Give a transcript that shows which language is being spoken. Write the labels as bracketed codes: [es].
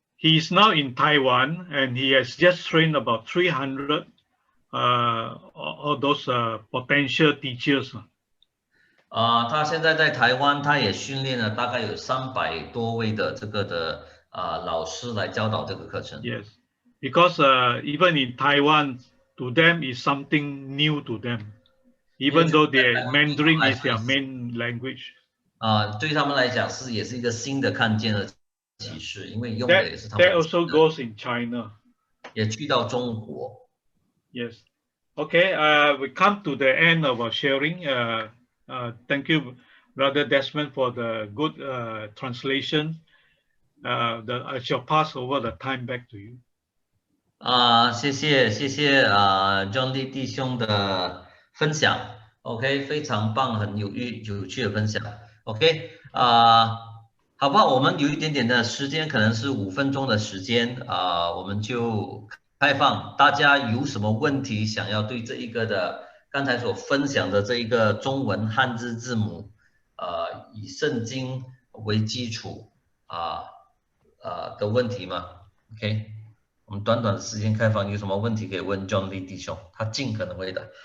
[en] He is now in Taiwan and he has just trained about 300 all those potential teachers. [zh] 他现在在台湾，他也训练了大概有300多位的这个的老师来教导这个课程。 [en] Yes, because even in Taiwan, to them is something new to them, even though their Mandarin is their main language. [zh] 对他们来讲也是一个新的看见的启示，因为用的也是他们。 [en] That also goes in China. [zh] 也去到中国。 [en] Yes. Okay. We come to the end of our sharing. Thank you, Brother Desmond, for the good translation. I shall pass over the time back to you. [zh] 谢谢John Lee 弟兄的分享。 OK， 非常棒，很有趣的分享。OK， 好不好？我们有一点点的时间，可能是5分钟的时间，我们就开放，大家有什么问题想要对这一个的刚才所分享的这一个中文汉字字母，以圣经为基础的问题吗 ？OK， 我们短短的时间开放，有什么问题可以问 John Lee 弟兄，他尽可能回答。